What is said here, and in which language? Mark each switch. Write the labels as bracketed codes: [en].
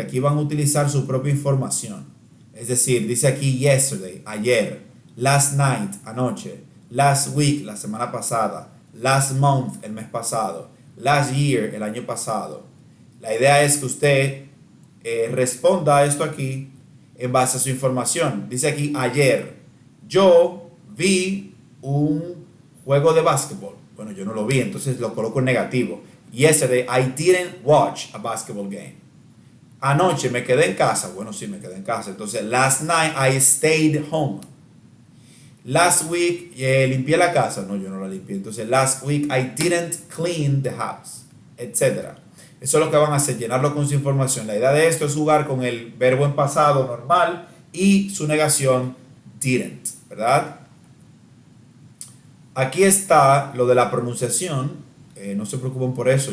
[es] Aquí van a utilizar su propia información. Es decir, dice aquí yesterday, ayer, last night, anoche, last week, la semana pasada, last month, el mes pasado, last year, el año pasado. La idea es que usted responda a esto aquí en base a su información. Dice aquí ayer, yo vi un juego de básquetbol. Bueno, yo no lo vi, entonces lo coloco en negativo. [en] Yesterday, I didn't watch a basketball game. [es] Anoche me quedé en casa. Bueno, sí, me quedé en casa. Entonces, [en] last night I stayed home. Last week, [es] limpié la casa. No, yo no la limpié. Entonces, [en] last week I didn't clean the house, etc. [es] Eso es lo que van a hacer, llenarlo con su información. La idea de esto es jugar con el verbo en pasado normal y su negación didn't, ¿verdad? Aquí está lo de la pronunciación. No se preocupen por eso.